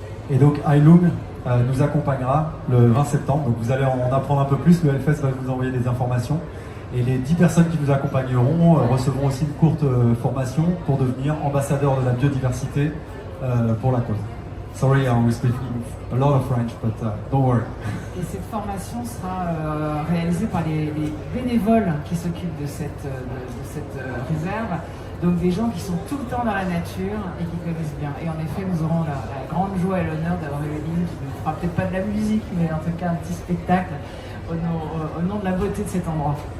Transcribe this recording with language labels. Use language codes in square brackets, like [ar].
[fr] Et donc Heilung nous accompagnera le 20 septembre, donc vous allez en apprendre un peu plus, le Hellfest va vous envoyer des informations. Et les 10 personnes qui nous accompagneront recevront aussi une courte formation pour devenir ambassadeurs de la biodiversité pour la cause. [en] Sorry, we speak a lot of French, but don't worry. [fr] Et cette formation sera réalisée par les bénévoles qui s'occupent de cette réserve, donc des gens qui sont tout le temps dans la nature et qui connaissent bien. Et en effet, nous aurons la grande joie et l'honneur d'avoir Eveline qui ne fera peut-être pas de la musique, mais en tout cas un petit spectacle au nom de la beauté de cet endroit.